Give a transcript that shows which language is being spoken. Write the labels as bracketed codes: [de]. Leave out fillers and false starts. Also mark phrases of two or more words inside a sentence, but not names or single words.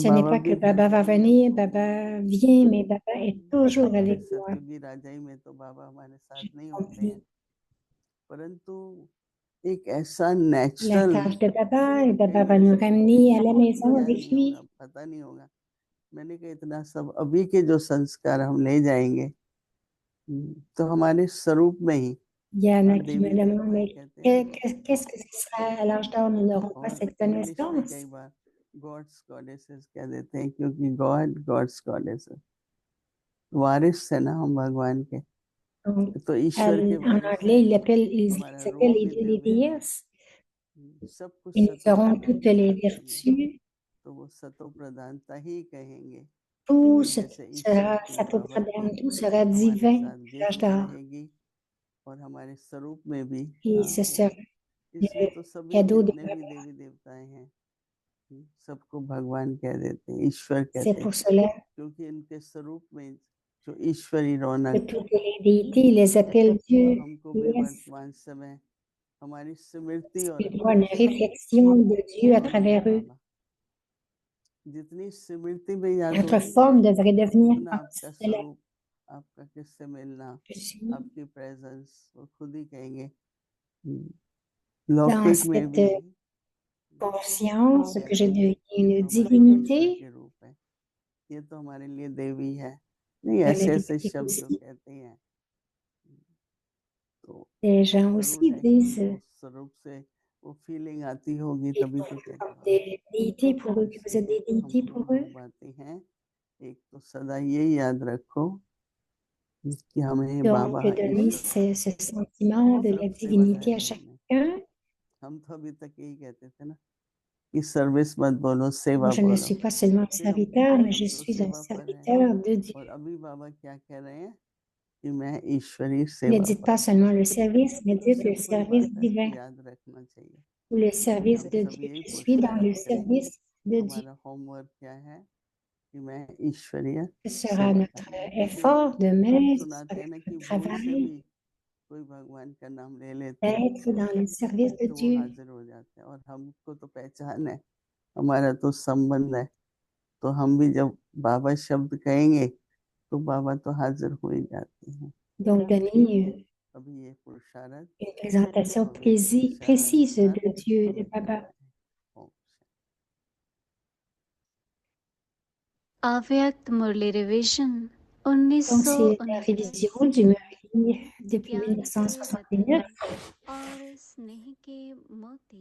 [fr] Ce n'est [hi] बाबा [fr] pas [hi] भी [fr] que [hi] घर [fr] Baba va [hi] जाएंगे [fr] venir, [hi] हमको [fr] Baba vient, mais Baba est toujours avec moi. [hi] सतयुगी राजाई में तो बाबा हमारे साथ [fr] J'ai [hi] नहीं होते हैं, [fr] compris [hi] परंतु एक ऐसा [fr] la [hi] नेचुरल, [fr] tâche de Baba et [hi] कई [fr] Baba va [hi] लोग [fr] nous [hi] सोचते हैं [fr] ramener à [hi] कि [fr] la maison [hi] क्या [fr] avec [hi] नहीं होगा, [fr] lui. [hi] पता नहीं होगा। मैंने कहा इतना सब अभी के जो संस्कार हम ले जाएंगे तो हमारे स्वरूप में ही [fr] Il y en a qui me [hi] देवी [fr] demandent, [hi] देवताएं [fr] mais [hi] कहते हैं [fr] qu'est-ce que ce sera à l'âge d'or? Nous n'aurons pas [hi] और [fr] cette [hi] इंग्लिश में कई [fr] connaissance. [hi] बार [en] gods goddesses [hi] कह देते हैं, क्योंकि [en] God gods goddesses [hi] वारिस है ना हम भगवान के, [fr] Donc, [hi] तो ईश्वर के [fr] en [hi] वारिस [fr] anglais, [hi] हैं। [fr] ils [hi] हमारा [fr] s'appellent [hi] रूप [fr] les [hi] भी [fr] dieux les [hi] दिव्य है, [fr] déesses. [hi] सब कुछ [fr] Et nous [hi] सतो [fr] aurons [hi] प्रधान [fr] toutes [hi] है, [fr] les vertus. [hi] तो वो सतो प्रधानता ही कहेंगे [fr] Tout [hi] कि जैसे ईश्वर [fr] sera [hi] की पावर [fr] Satopradhan, tout sera [hi] हमारे [fr] divin [hi] साथ [fr] à l'âge [hi] गिफ्ट [fr] d'or. [hi] रहेगी और हमारे स्वरूप में भी [fr] Et ce [hi] होगी। [fr] sera [hi] इसलिए [fr] le [hi] तो सभी [fr] cadeau de [hi] जितने भी [fr] Baba. [hi] देवी देवताएं हैं सबको भगवान कह देते हैं, ईश्वर [fr] C'est [hi] कहते हैं, [fr] pour cela [hi] क्योंकि इनके स्वरूप में जो ईश्वरी [fr] que [hi] रौनक है। [fr] toutes les déités ils les appellent [hi] तो [fr] Dieu, [hi] हमको भी [fr] déesse. [hi] वर्तमान समय हमारी स्मृति और [fr] Ils voient une [hi] सब [fr] réflexion de Dieu à [hi] होगी [fr] travers eux. [hi] बाबा। जितनी स्मृति में याद [fr] Notre [hi] होगी [fr] forme devrait devenir [hi] उतना [fr] partie [hi] आपका [fr] de la [hi] स्वरूप, आपका किससे मिलना, [fr] je suis [hi] आपकी प्रेजेंस वो खुद ही कहेंगे। [fr] dans [hi] लौकिक में [fr] cette [hi] भी [fr] conscience que je [hi] कहते हैं [fr] deviens [hi] ये [fr] une [hi] तो हमारे ईश्वर [fr] divinité. [hi] के रूप है, ये तो हमारे लिए देवी है, नहीं [fr] La [hi] ऐसे ऐसे [fr] vérité [hi] शब्द जो [fr] aussi, [hi] कहते हैं। तो [fr] les gens [hi] जरूर [fr] aussi [hi] है कि [fr] disent [hi] उनको स्वरूप से वो फीलिंग आती होगी, [fr] qu'ils [hi] तभी [fr] vont [hi] तो [fr] comme [hi] कहते हैं। [fr] des déités pour eux, que vous êtes [hi] इसलिए [fr] des déités [hi] हमको [fr] pour [hi] दो [fr] eux. [hi] बातें हैं, एक तो सदा यही याद रखो कि हमें [fr] Donc, [hi] बाबा [fr] donner [hi] ईश्वर [fr] ce sentiment de la [hi] सब [fr] divinité à [hi] सेवादारी हैं हमें। [fr] chacun. [hi] हम तो अभी तक यही कहते थे ना कि सर्विस मत बोलो, [fr] Moi, [hi] सेवा [fr] je ne [hi] बोलो, [fr] suis pas seulement un [hi] फिर हम [fr] serviteur, [hi] कहते [fr] mais [hi] हम [fr] je [hi] तो [fr] suis un [hi] सेवा पर हैं। [fr] serviteur de Dieu. [hi] और अभी बाबा क्या कह रहे हैं कि मैं ईश्वरी [fr] Ne [hi] सेवा [fr] dites [hi] पर [fr] pas [hi] हूँ। [fr] seulement le service, mais [hi] तो [fr] dites le [hi] सिंपल [fr] service [hi] बात है, [fr] divin [hi] याद रखना चाहिए। [fr] ou le service [hi] हम [fr] de [hi] सब [fr] Dieu. [hi] यही [fr] Je suis dans [hi] पुरुषार्थ [fr] le [hi] करेंगे। [fr] service de Dieu. [hi] हमारा होमवर्क क्या है कि मैं ईश्वरीय [fr] Ce sera notre [hi] सेवाकारी हूँ, क्योंकि [fr] effort de [hi] हम [fr] mettre, ce [hi] सुनाते [fr] sera [hi] हैं ना कि [fr] notre [hi] भूल से [fr] travail [hi] भी कोई भगवान का नाम ले लेते हैं [fr] d'être dans le service de [hi] तो वो [fr] Dieu. [hi] हाजिर हो जाते हैं, और हमको तो पहचान है, हमारा तो संबंध है। तो हम भी जब बाबा शब्द कहेंगे तो बाबा तो हाजिर हो ही जाते हैं। [fr] Donc, donner [hi] अभी ये पुरुषार्थ [fr] une présentation [hi] पवित्र [fr] précise [hi] दिशानुसार [fr] de Dieu, de [hi] हमें [fr] Baba. [hi] करना है। ओम अव्यक्त मुरली रिवीजन [fr] Donc, c'est la 1929 révision du Murli depuis [hi] ज्ञान के रत्न [fr] 1969, [hi] और स्नेह के मोती।